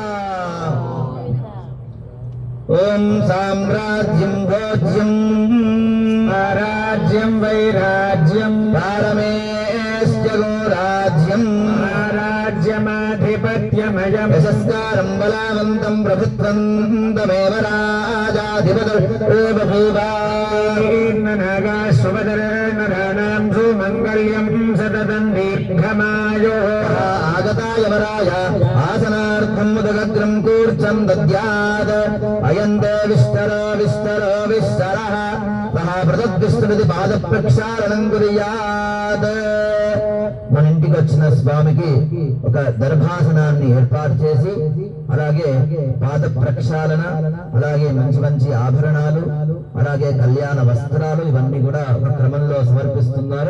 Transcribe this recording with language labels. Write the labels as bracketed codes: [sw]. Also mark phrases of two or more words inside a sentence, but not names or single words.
[sa] ఓం సామ్రాజ్యం భోజ్యం రాజ్యం వైరాజ్యం పారమేశ్వరాజ్యం రాజ్యమాధిపత్యమయం యశస్కారం బలవంతం ప్రభుత్వం తమేవ రాజాధిపతి नागाश्वपदरेणराणां सुमङ्गल्यं सततं दीर्घमायुः आगताय वराय आसनार्थं मुदगग्रं कूर्चं दद्यात् अयं ते विष्टरो विष्टरो विष्टरः सः पृथग्विष्टुमिति पादप्रक्षाళనం కుర్యాత్. [te] మన ఇంటికి వచ్చిన స్వామికి ఒక దర్భాసనాన్ని ఏర్పాటు చేసి అలాగే పాద ప్రక్షాళన, అలాగే మంచి మంచి ఆభరణాలు, అలాగే కళ్యాణ వస్త్రాలు ఇవన్నీ కూడా ఒక క్రమంలో సమర్పిస్తున్నారు.